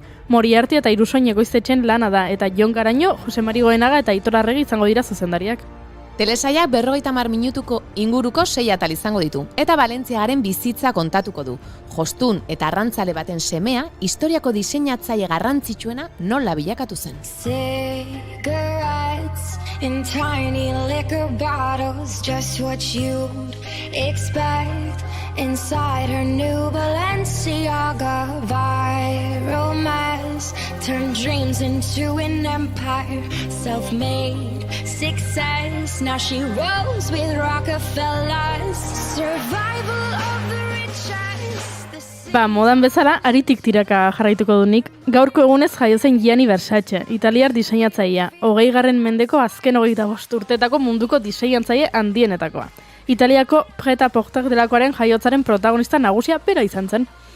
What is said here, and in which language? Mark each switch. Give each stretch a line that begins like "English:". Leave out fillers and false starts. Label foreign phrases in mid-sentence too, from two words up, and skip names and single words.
Basque: Moriarty eta Irusoin Egoiztetxen lana da, eta Jon Garaño, Jose Mari Goenaga eta Aitor Arregi izango dira zuzendariak. Telesaia 50 minutuko inguruko 6 atal izango ditu, eta Valentziagaren bizitza kontatuko du. Jostun eta arrantzale baten semea, historiako diseinatzaile garrantzitsuena nola bilakatu zen.
English: Cigarettes in tiny liquor bottles, just what you'd expect inside her new Balenciaga. Viral mess turned dreams into an empire, self-made success. Now she rolls with Rockefellers. Survival of the richest.
Basque: Modan bezala, aritik tiraka jarraituko dunik. Gaurko egunez jaio zen Gianni Versace, italiar diseinatzailea, 20. mendeko azken 25 urtetako munduko diseinatzaile handienetakoa. Italiako Pret-a-Porter delakoaren jaiotzaren protagonista nagusia bera izan zen.